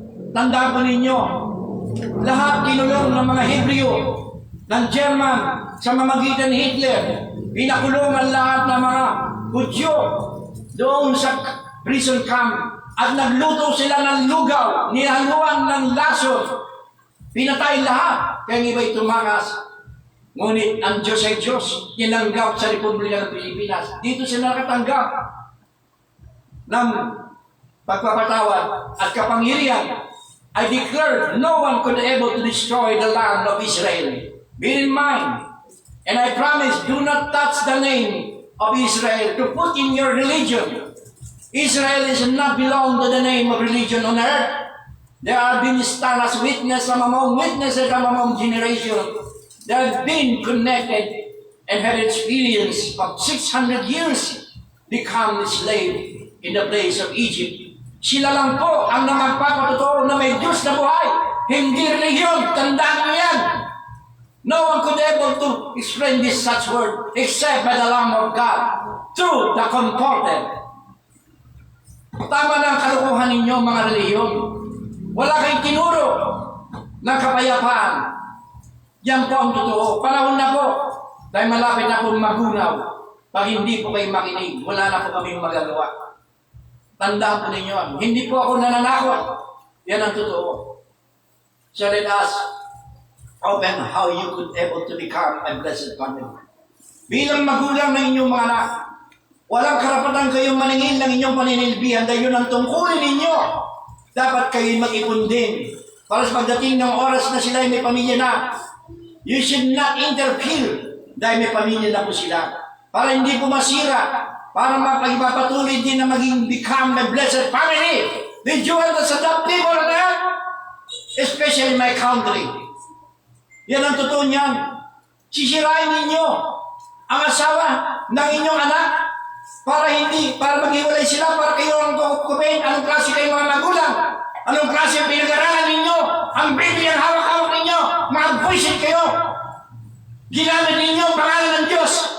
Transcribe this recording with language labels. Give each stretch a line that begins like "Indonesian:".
Filipino: Tandaan po ninyo, lahat kinulong ng mga Hebreo, ng German, sa mamagitan ni Hitler, pinakulong ang lahat ng mga Hudyo doon sa prison camp at nagluto sila ng lugaw, nihaluan ng laso, pinatay lahat, kaya iba'y tumakas. Ngunit ang Diyos ay Diyos, tinanggap sa Republika ng Pilipinas. Dito sila nakatanggap ng pagpapatawad at kapangyarihan.
English: I declare no one could able to destroy the land of Israel. Bear in mind, and I promise, do not touch the name of Israel to put in your religion. Israel is not belong to the name of religion on earth. There have been stand as witness among witnesses among generation. They have been connected and had experience of 600 years become slave in the place of Egypt.
Filipino: Sila lang po ang namagpapatotoo na may Diyos na buhay. Hindi religion. Tandaan mo yan.
English: No one could able to explain this such word except by the Lamb of God through the Comforter.
Filipino: Tama na ang kalukuhan ninyo mga reliyon. Wala kayong tinuro ng kapayapaan. Yan po ang totoo. Panahon na po dahil malapit na po magunaw. Pag hindi po kayo makinig, wala na po kaming magagawa. Tandaan po ninyo. Hindi po ako nananakot. Yan ang totoo.
English: So let us open how you could able to become a blessed family.
Filipino: Bilang magulang ng inyong mga anak, walang karapatan kayong maningil ng inyong paninilbihan dahil yun ang tungkulin ninyo. Dapat kayo mag-ipon din. Para sa pagdating ng oras na sila ay may pamilya na,
English: you should not interfere
Filipino: dahil may pamilya na po sila. Para hindi po masira, para mapagpapatuloy din na maging
English: become a blessed family. Did you want to adopt people on earth? Especially in my country.
Filipino: Yan ang totoo niyan. Sisirain ninyo ang asawa ng inyong anak para maghiwalay sila, para kayo ang kukumpin. Anong klase kayo mga magulang? Anong klase ang pinag-aralan ninyo? Ang Biblia ang hawak-hawak ninyo. Mga buisit kayo. Ginamit ninyo ang pangalan ng Diyos.